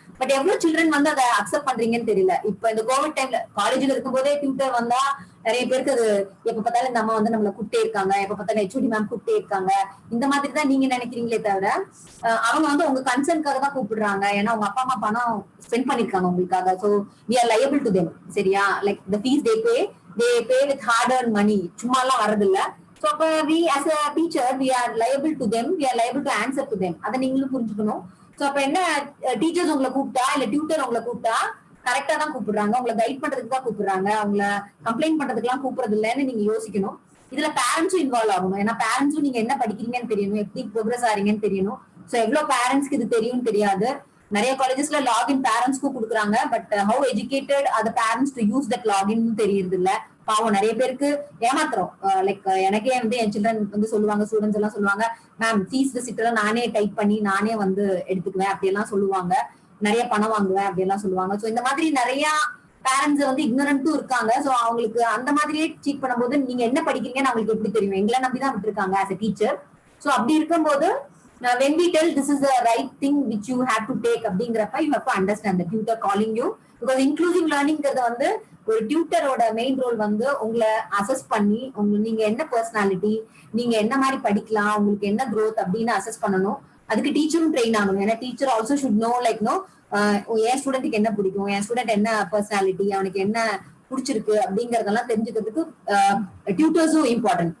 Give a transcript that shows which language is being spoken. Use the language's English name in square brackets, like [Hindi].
[Tamil] But எவ்வளவு children வந்து அதை அக்செப்ட் பண்றீங்கன்னு தெரியல. இப்ப இந்த கோவிட் டைம்ல காலேஜ்ல இருக்கும் போதே டியூட்டர் வந்தா நிறைய பேருக்கு அது எப்ப பார்த்தாலும் இந்த அம்மா வந்து நம்மள கூப்பிட்டே இருக்காங்க, எப்ப பார்த்தாலும் HOD மேம் கூப்பிட்டே இருக்காங்க, இந்த மாதிரி தான் நீங்க நினைக்கிறீங்களே தவிர அவங்க வந்து உங்க கன்சர்னுக்காக தான் கூப்பிடுறாங்க. ஏன்னா உங்க அப்பா அம்மா பணம் ஸ்பெண்ட் பண்ணிருக்காங்க உங்களுக்காக. [English] So we are liable to them. [Tamil] சரியா? [English] Like the fees they pay with hard earned money. [Tamil] சும்மா எல்லாம் வரது இல்ல. [English] So [Tamil] அப்ப [English] we as a teacher we are liable to them, we are liable to answer to them. [Tamil] அதை நீங்களும் புரிஞ்சுக்கணும். So அப்ப என்ன, டீச்சர்ஸ் உங்களை கூப்பிட்டா இல்ல டியூட்டர் உங்களை கூப்பிட்டா கரெக்டா தான் கூப்பிடுறாங்க, உங்களை கைட் பண்றதுக்கு தான் கூப்பிடுறாங்க, அவங்களை கம்ப்ளைண்ட் பண்றதுக்கு எல்லாம் கூப்பிடுறது இல்லைன்னு நீங்க யோசிக்கணும். இதுல பேரண்ட்ஸும் இன்வால்வ் ஆகணும். ஏன்னா பேரண்ட்ஸும் நீங்க என்ன படிக்கிறீங்கன்னு தெரியணும், எப்படி ப்ரோக்ரஸ் ஆறீங்கன்னு தெரியணும். சோ எவ்வளவு பேரண்ட்ஸ்க்கு இது தெரியும் தெரியாது. நிறைய காலேஜஸ்ல லாகின் பேரண்ட்ஸ்க்கும் கொடுக்குறாங்க. [English] but how educated are the parents to use that login [Tamil] தெரியுது இல்ல. பாவம் நிறைய பேருக்கு ஏமாத்துறோம். லைக் எனக்கே வந்து என் சில்ட்ரன் வந்து சொல்லுவாங்க, ஸ்டூடெண்ட்ஸ் எல்லாம் சொல்லுவாங்க, மேம் ஃபீஸ் ரிசிப்ட் எல்லாம் நானே டைப் பண்ணி நானே வந்து எடுத்துக்குவேன் அப்படி எல்லாம் சொல்லுவாங்க, நிறைய பணம் வாங்குவேன் அப்படி எல்லாம் சொல்லுவாங்க. சோ இந்த மாதிரி நிறைய பேரண்ட்ஸ் வந்து இக்னரண்ட்டும் இருக்காங்க. சோ அவங்களுக்கு அந்த மாதிரியே சீட் பண்ணும்போது நீங்க என்ன படிக்கிறீங்கன்னு அவங்களுக்கு எப்படி தெரியும்? எங்களை நம்பிதான் விட்டுருக்காங்க ஆஸ் a டீச்சர். சோ அப்படி இருக்கும்போது [English] when we tell this is the right thing which you have to take அப்படிங்கிறப்ப you have to understand the tutor calling you. [Tamil] because inclusive learningங்கிறது வந்து ஒரு டியூட்டரோட மெயின் ரோல் வந்து உங்களை அசஸ் பண்ணி நீங்க என்ன பர்சனாலிட்டி, நீங்க என்ன மாதிரி படிக்கலாம், உங்களுக்கு என்ன growth அப்படின்னு அசஸ் பண்ணணும். அதுக்கு டீச்சரும் ட்ரெயின் ஆகணும். [English] ஏன்னா teacher also should know like [Tamil] என் ஸ்டூடெண்ட்டுக்கு என்ன பிடிக்கும், என் ஸ்டூடெண்ட் என்ன பர்சனாலிட்டி, அவனுக்கு என்ன பிடிச்சிருக்கு அப்படிங்கறதெல்லாம் தெரிஞ்சுக்கிறதுக்கு டியூட்டர்ஸும் இம்பார்ட்டன்ட்.